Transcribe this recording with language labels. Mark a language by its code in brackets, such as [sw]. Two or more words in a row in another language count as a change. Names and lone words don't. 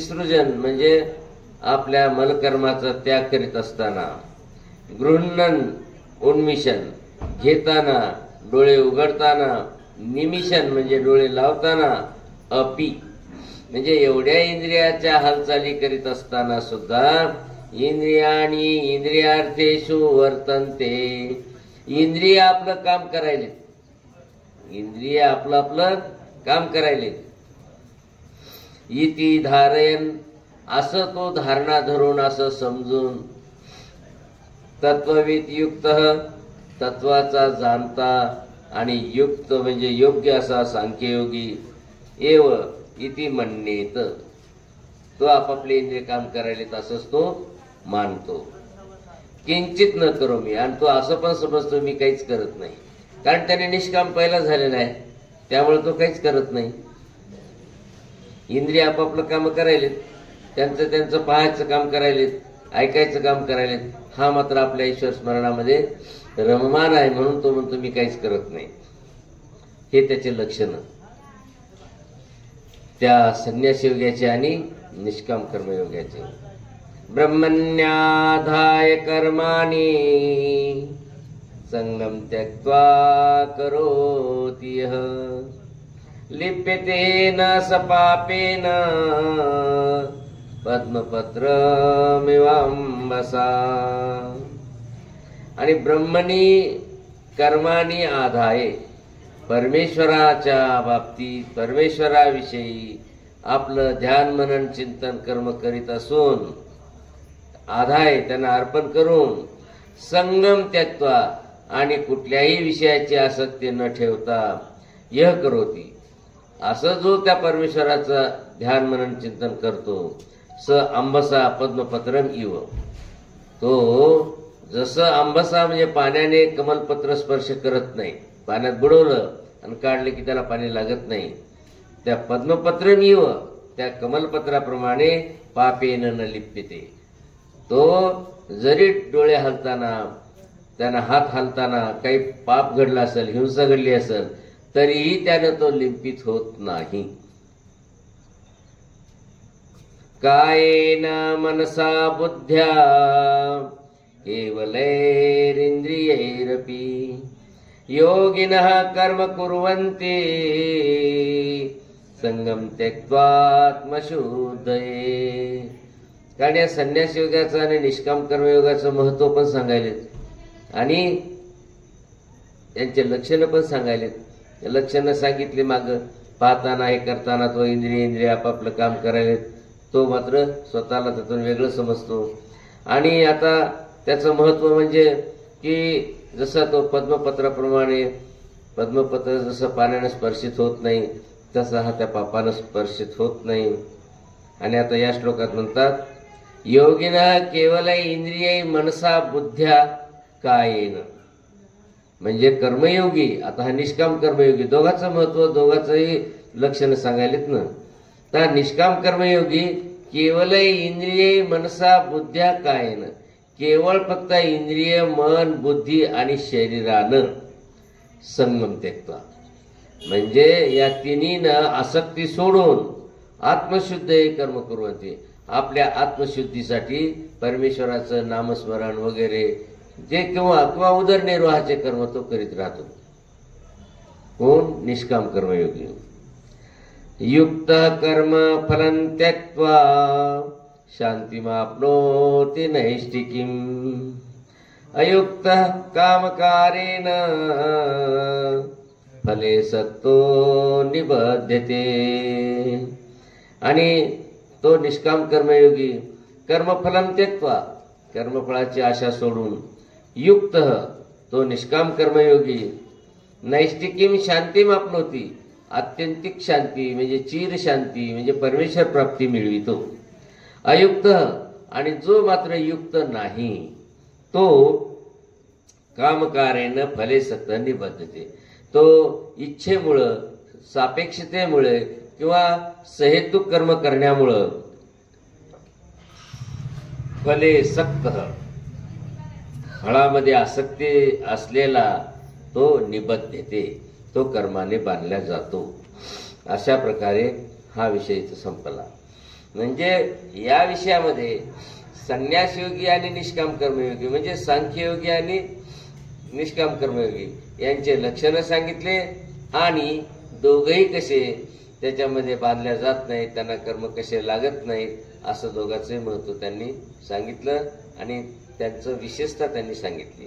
[mr] विसृजन म्हणजे आपल्या मलकर्माचा त्याग करीत असताना, [sa] गृह्णन उन्मिशन [mr] घेताना, डोळे उघडताना, निमिषण म्हणजे डोळे लावताना, अपि म्हणजे एवढ्या इंद्रियाच्या हालचाली करीत असताना सुद्धा [sa] इंद्रियाणी इंद्रियार्थेषु वर्तन्ते, [mr] इंद्रिय आपलं काम करायले, इंद्रिय आपलं आपलं काम करायले. [sa] इति धारयन [mr] असं तो धारणा धरून असं समजून, तत्वविद युक्त तत्वाचा जाणता आणि युक्त म्हणजे योग्य असा सांख्ययोगी [sa] एव इति [mr] म्हणणेत, तो आपापले इंद्रिय काम करायलेत असंच तो मानतो. [sa] किंचित न करो [mr] मी, आणि तो असं पण समजतो मी काहीच करत नाही, कारण त्याने निष्काम पहिला झालेला आहे, त्यामुळे तो काहीच करत नाही. इंद्रिय आपापलं काम करायलेत, त्यांचं त्यांचं पाहायचं काम करायलेत, ऐकायचं काम करायलेत. हा मात्र आपल्या ईश्वर स्मरणामध्ये रममान आहे, म्हणून तो म्हणतो मी काहीच करत नाही. हे त्याचे लक्षण त्या संन्यास योग्याचे आणि निष्काम कर्मयोग्याचे. [sa] ब्रह्मण्याधाय कर्माणि संगम त्यक्त्वा करोति यः लिप्यते न स पापेन पद्मपत्रमिवांबसा. आणि ब्रह्मणी कर्माणी आधाय, [mr] परमेश्वराच्या बाबतीत परमेश्वराविषयी आपलं ध्यान मनन चिंतन कर्म करीत असून, आधाय त्यांना अर्पण करून, [sa] संगम त्यक्त्वा [mr] आणि कुठल्याही विषयाची आसक्ती न ठेवता, [sa] यह करोती [mr] असं जो त्या परमेश्वराचं ध्यान मनन चिंतन करतो, [sa] स अंबसा पद्मपत्रम इव, [mr] तो जसं अंबसा म्हणजे पाण्याने कमलपत्र स्पर्श करत नाही, पाण्यात बुडवलं आणि काढले की त्याला पाणी लागत नाही, त्या [sa] पद्मपत्रम इव [mr] त्या कमलपत्राप्रमाणे [sa] पापेन न लिप्यते. [mr] तो जरी डोळे हलताना, त्यांना हात हलताना काही पाप घडला असेल, हिंसा घडली असेल, तरीही त्यानं तो लिंपित होत नाही. [sa] कायेन मनसा बुद्ध्या केवलैरिंद्रियैरपि योगिनः कर्म कुर्वन्ति संगम त्यक्त्वात्मशुद्धये. [mr] कारण या संन्यास योगाचं आणि निष्काम कर्मयोगाचं महत्व पण सांगायलेत आणि यांचे लक्षणं पण सांगायलेत. लक्षणं सांगितली मागं, पाहताना हे करताना तो इंद्रिय आपापलं काम करायलेत, तो मात्र स्वतःला त्यातून वेगळं समजतो. आणि आता त्याचं महत्व म्हणजे की जसं तो पद्मपत्राप्रमाणे, पद्मपत्र जसं पाण्याने स्पर्शित होत नाही तसा हा त्या पापानं स्पर्शित होत नाही. आणि आता या श्लोकात म्हणतात, [sa] योगिना केवल इंद्रिय मनसा बुद्ध्या कायेन, [mr] म्हणजे कर्मयोगी, आता हा निष्काम कर्मयोगी, दोघांचं महत्व, दोघांचंही लक्षण सांगायलेत ना. तर निष्काम कर्मयोगी [sa] केवल इंद्रिय मनसा बुद्ध्या कायेन, [mr] केवळ फक्त इंद्रिय मन बुद्धी आणि शरीरानं [sa] संगम त्यक्त्वा, [mr] म्हणजे या तिन्हीनं आसक्ती सोडून आत्मशुद्ध [sa] कर्म कुर्वन्ति, [mr] आपल्या आत्मशुद्धीसाठी परमेश्वराचं नामस्मरण वगैरे जे किंवा उदरनिर्वाहाचे कर्म तो करीत राहतो. कोण? निष्काम कर्मयोगी. [sa] युक्त कर्म फलं त्यक्त्वा शांतिमाप्नोति नैष्ठिकीम् अयुक्त कामकारेण फले सक्तो निबध्यते. [mr] आणि तो निष्काम कर्मयोगी [sa] कर्मफलं त्यक्त्वा, [mr] कर्मफळाची आशा सोडून, युक्त तो निष्काम कर्मयोगी [sa] नैष्ठिकीम शांतिमाप्नोति, [mr] आत्यंतिक शांती म्हणजे चिर शांती म्हणजे परमेश्वर प्राप्ती मिळवितो. अयुक्त आणि जो मात्र युक्त नाही तो [sa] कामकारेण फले सक्त निबद्धते, [mr] तो इच्छेमुळं, सापेक्षतेमुळे किंवा सहेतुक कर्म करण्यामुळं [sa] फले सक्त, [mr] फळामध्ये आसक्ती असलेला तो निबद्धते, तो कर्माने बांधला जातो. अशा प्रकारे हा विषय इथं संपला. म्हणजे या विषयामध्ये संन्यासयोगी आणि निष्काम कर्मयोगी म्हणजे सांख्ययोगी आणि निष्काम कर्मयोगी यांचे लक्षणं सांगितले आणि दोघंही कसे त्याच्यामध्ये बांधल्या जात नाहीत, त्यांना कर्म कसे लागत नाहीत असं दोघांचे महत्व त्यांनी सांगितलं आणि त्यांचं विशेषता त्यांनी सांगितली.